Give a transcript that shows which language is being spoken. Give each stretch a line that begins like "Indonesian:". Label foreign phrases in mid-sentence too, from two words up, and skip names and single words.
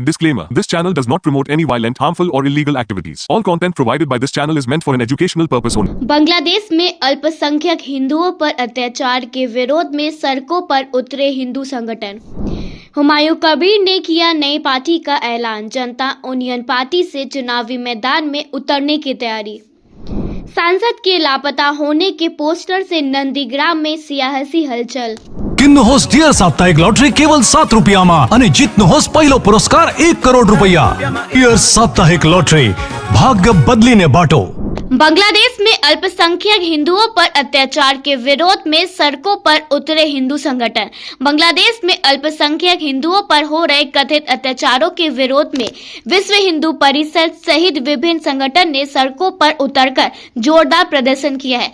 English: Disclaimer: This channel does not promote any violent, harmful or illegal activities. All content provided by this channel is meant for an educational purpose only.
Hindi: बांग्लादेश में अल्पसंख्यक हिंदुओं पर अत्याचार के विरोध में सड़कों पर उतरे हिंदू संगठन। हुमायूं कबीर ने किया नई पार्टी का ऐलान, जनता यूनियन पार्टी से चुनावी मैदान में उतरने की तैयारी। सांसद के लापता होने के पोस्टर से नंदीग्राम में सियासी हलचल।
Nepali: किन्नुहोस् डियर साप्ताहिक लॉटरी केवल 7 रुपियाँमा अनि जित्नुहोस् पहिलो पुरस्कार 1 करोड रुपैयाँ। डियर साप्ताहिक लॉटरी, भाग्य बदलिने बाटो।
Hindi: बांग्लादेश में अल्पसंख्यक हिंदुओं पर अत्याचार के विरोध में सड़कों पर उतरे हिंदू संगठन। बांग्लादेश में अल्पसंख्यक हिंदुओं पर हो रहे कथित अत्याचारों के विरोध में विश्व हिंदू परिषद सहित विभिन्न संगठन ने सड़कों पर उतरकर जोरदार प्रदर्शन किया है।